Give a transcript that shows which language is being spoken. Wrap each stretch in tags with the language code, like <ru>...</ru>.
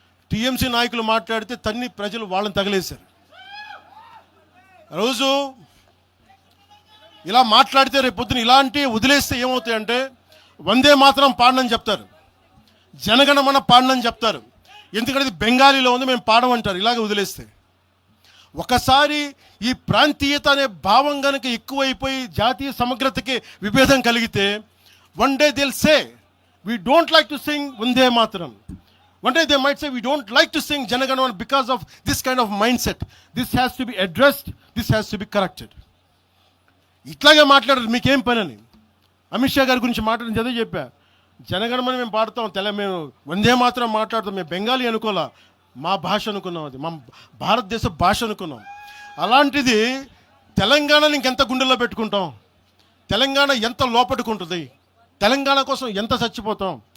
<te>TMC నాయకులు మాట్లాడితే ప్రజలు వాళ్ళని తగిలేశారు. రోజు ఇలా మాట్లాడితే రేపు పొద్దున ఇలాంటి వదిలేస్తే ఏమవుతాయంటే, వందే మాత్రం పాడనని చెప్తారు, జనగణమన పాడనని చెప్తారు. ఎందుకంటే ఇది బెంగాలీలో ఉంది, మేము పాడమంటారు. ఇలాగే వదిలేస్తే ఒకసారి ఈ ప్రాంతీయత అనే భావం కనుక ఎక్కువైపోయి జాతీయ సమగ్రతకి విభేదం కలిగితే,</te> <en>One day దిల్ సే we don't like to sing Vande Mataram. One day they might say we don't like to sing Janaganamana because of this kind of mindset. This has to be addressed, this has to be corrected.</en> <te>ఇట్లాగే మాట్లాడారు, మీకేం పని అని. అమిత్ షా గారి గురించి మాట్లాడింది అదే చెప్పా. జనగణమని మేము పాడతాం, మేము వందే మాత్రం మాట్లాడతాం. మేము బెంగాలీ అనుకోలే, మా భాష అనుకున్నాం, అది మా భారతదేశ భాష అనుకున్నాం. అలాంటిది తెలంగాణని ఇంకెంత గుండెల్లో పెట్టుకుంటాం, తెలంగాణ ఎంత లోపట్టుకుంటుంది, తెలంగాణ కోసం ఎంత చచ్చిపోతాం.</te>